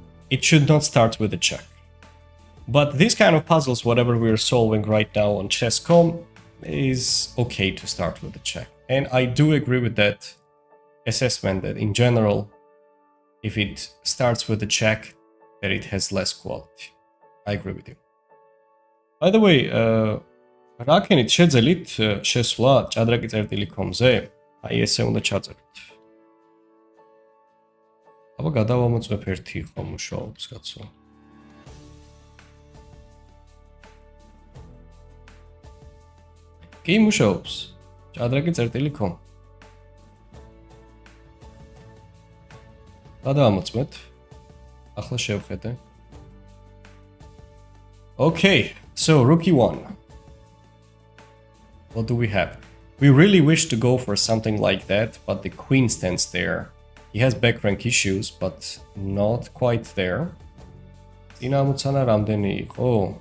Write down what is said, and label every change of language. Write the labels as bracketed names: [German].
[English] it should not start with a check. But these kind of puzzles, whatever we're solving right now on chess.com, is okay to start with a check. And I do agree with that assessment that in general, if it starts with a check, that it has less quality. I agree with you. By the way, [Georgian] რაკენით შეძელით შესვლა ჭადრაკი წერტილი.com-ზე? აი ესე უნდა ჩაწეროთ. აბა გადავამოწმებ ერთი ხო მუშაობს კაცო. კი მუშაობს. ჭადრაკი წერტილი.com. გადავამოწმეთ. ახლა შევხედე. [English] Okay, so rookie 1. What do we have? We really wish to go for something like that, but the queen stands there. He has back rank issues, but not quite there. [Georgian] წინამოცანა რამდენი იყო?